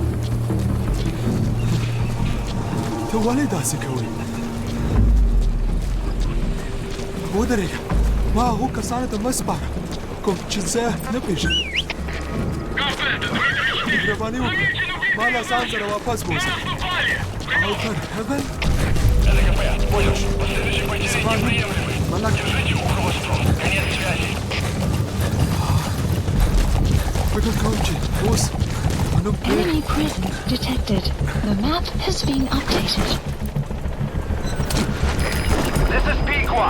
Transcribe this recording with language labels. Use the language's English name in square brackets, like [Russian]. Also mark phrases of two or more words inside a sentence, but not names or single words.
[Pashto] ته ولې داسې کوې؟ ودرېږه. ما هغو کسانو ته مه سپاره کوم چې زه نه پېژنم. مهرباني وکړه ما له ځان سره واپس بوځه. او تر هغه [English] Enemy presence detected. The map has been updated. This is Pequot.